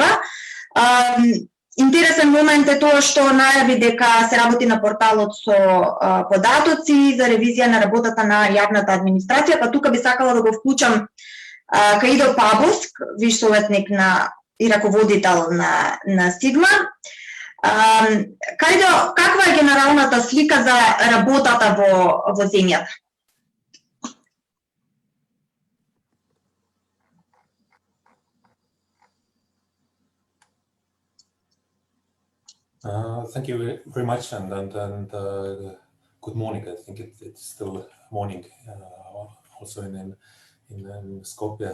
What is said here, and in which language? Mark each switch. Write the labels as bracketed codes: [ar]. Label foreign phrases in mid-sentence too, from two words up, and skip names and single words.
[mk] Интересен момент е тоа што најави дека се работи на порталот со податоци за ревизија на работата на јавната администрација, па тука би сакала да го вклучам Каидо Пабуск, виш советник и раководител на Сигма. Каидо, каква е генералната слика за работата во земјата? [en] Thank you very much, and good morning. I think it's still morning, also in Skopje.